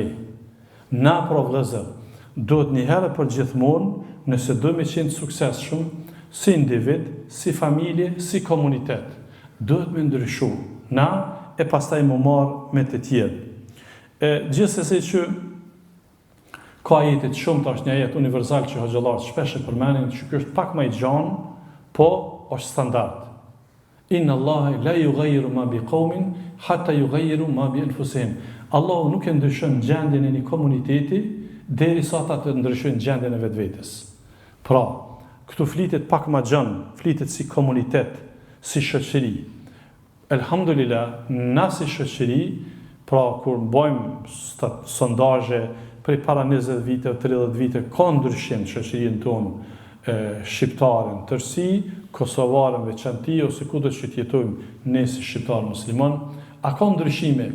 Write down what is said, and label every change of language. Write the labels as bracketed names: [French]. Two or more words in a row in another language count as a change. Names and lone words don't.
[Albanian] Na pra vëllezër, duhet një herë për gjithmonë, nëse do me qenë suksesshëm, si individ, si familje, si komunitet, duhet me ndryshu. Na e pastaj më marr me të tjerë. Gjithsesi që ka ajete të shumta, është një ajet universal që hoxhallarët shpesh e përmendin, që ky është pak më i gjanë, po është standard. [Arabic] إن الله لا يغير ما بقوم حتى يغيروا ما بأنفسهم. [Albanian] Allahu nuk e ndryshon gjendjen e një komuniteti derisa ata të ndryshojnë gjendjen e vetvetes. Pra, këtu flitet pak më gjanë, flitet si komunitet, si shoqëri. Elhamdulillah, na si shoqëri, pra kur bëjmë sondazhe prej para 20 vite, 30 vite, ka ndryshim në shoqërinë tonë shqiptarën tërsi, kosovarën veçanti, ose kudo që jetojmë ne si shqiptar musliman, a ka ndryshime?